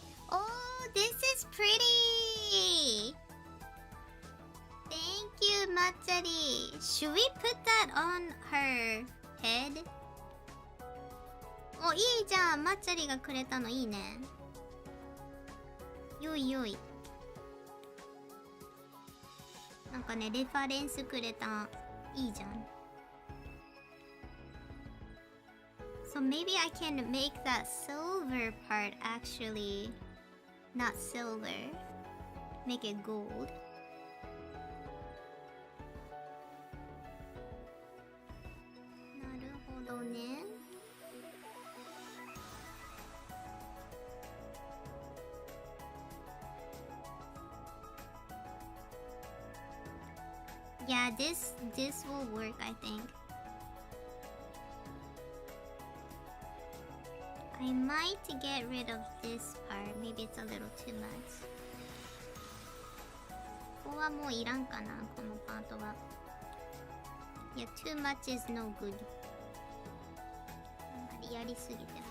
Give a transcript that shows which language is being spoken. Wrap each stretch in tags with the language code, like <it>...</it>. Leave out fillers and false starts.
<en>Oh, this is pretty. Thank you, Matsari. Should we put that on her head?</en> <ja>お、いいじゃん。マッチャリがくれたのいいね。よいよい。なんかね、レファレンスくれた。いいじゃん。</ja> <en>So maybe I can make that silver part actually not silver. Make it gold.</en> <ja>Naるほどね。</ja> <en>Yeah, this will work, I think. I might get rid of this part. Maybe it's a little too much.</en> <ja>ここはもういらんかな、このパートは。</ja> <en>Yeah, too much is no good.</en> <ja>あんまりやりすぎても。</ja>